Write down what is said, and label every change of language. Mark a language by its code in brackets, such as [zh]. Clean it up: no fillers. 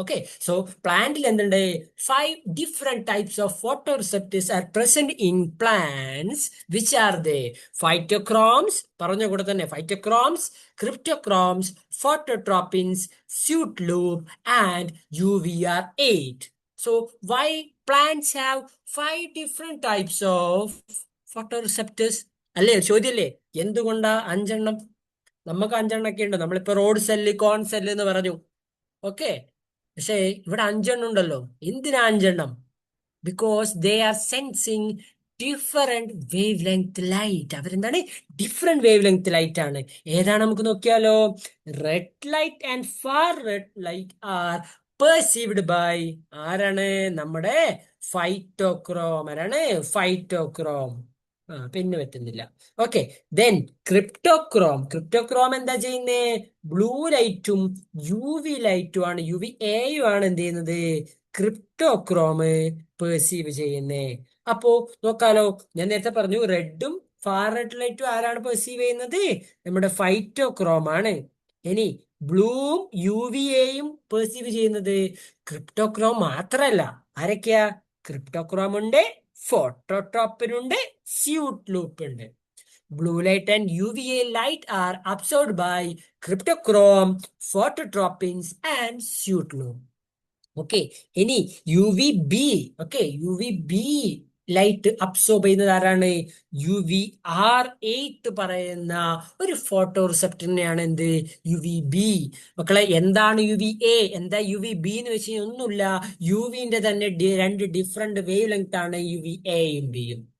[ml] Okay, so പ്ലാന്റിൽ എന്തുണ്ട്? [en] 5 different types of photoreceptors are present in plants. Which are they? Phytochromes, പറഞ്ഞ കൂടെ തന്നെ phytochromes, cryptochromes, phototropins, zeitlupe and UVR8. So why plants have 5 different types of photoreceptors? [ml] അല്ലേ, ചോദ്യല്ലേ? എന്തുകൊണ്ടാ 5 എണ്ണം? നമുക്ക് 5 എണ്ണൊക്കെ ഉണ്ട്. നമ്മളിപ്പോ റോഡ് സെല്ല്, കോൺ സെല്ല് എന്ന് പറഞ്ഞു. ഓക്കെ, പക്ഷേ ഇവിടെ 5 എണ്ണം ഉണ്ടല്ലോ. എന്തിനാ 5 എണ്ണം? [en] Because they are sensing different wavelength light. [ml] അവരെന്താണ്? ഡിഫറെന്റ് വേവ് ലെങ്ത് ലൈറ്റ് ആണ്. ഏതാണ് നമുക്ക് നോക്കിയാലോ. Red light and far red light R perceived by ആരാണ്? നമ്മുടെ ഫൈറ്റോക്രോം. ആരാണ്? ഫൈറ്റോക്രോം. പിന്നെ പറ്റുന്നില്ല. ഓക്കെ, ദെൻ ക്രിപ്റ്റോക്രോം എന്താ ചെയ്യുന്നേ? ബ്ലൂ ലൈറ്റും യു വി ലൈറ്റും ആണ്, യു വി എയും ആണ് എന്ത് ചെയ്യുന്നത്? ക്രിപ്റ്റോക്രോം പെർസീവ് ചെയ്യുന്നേ. അപ്പോ നോക്കാലോ, ഞാൻ നേരത്തെ പറഞ്ഞു റെഡും ഫാർ റെഡ് ലൈറ്റും ആരാണ് പെർസീവ് ചെയ്യുന്നത്? നമ്മുടെ ഫൈറ്റോക്രോം ആണ്. ഇനി ബ്ലൂവും യു വി എയും പെർസീവ് ചെയ്യുന്നത് ക്രിപ്റ്റോക്രോം മാത്രല്ല. ആരൊക്കെയാ? ക്രിപ്റ്റോക്രോം ഉണ്ട്, ഫോട്ടോട്രോപ്പിനുണ്ട്, സ്യൂട്ട് ലൂപ്പ് ഉണ്ട്. [en] Blue light and UVA light are absorbed by cryptochrome, phototropins, and suit loop. [ml] Okay, ഇനി U V B. Okay, U V B light absorb ചെയ്യുന്നത് ആരാണ്? യു വി R8 പറയുന്ന ഒരു ഫോട്ടോ റിസപ്റ്ററിനെയാണ് എന്ത്? U V B. മക്കളെ, എന്താണ് U V A, എന്താ U V B എന്ന് വെച്ച് കഴിഞ്ഞാൽ ഒന്നുമില്ല, യു വിന്റെ തന്നെ രണ്ട് ഡിഫറെന്റ് വേവ് ലെങ്ത് ആണ് യു വി എയും ബിയും.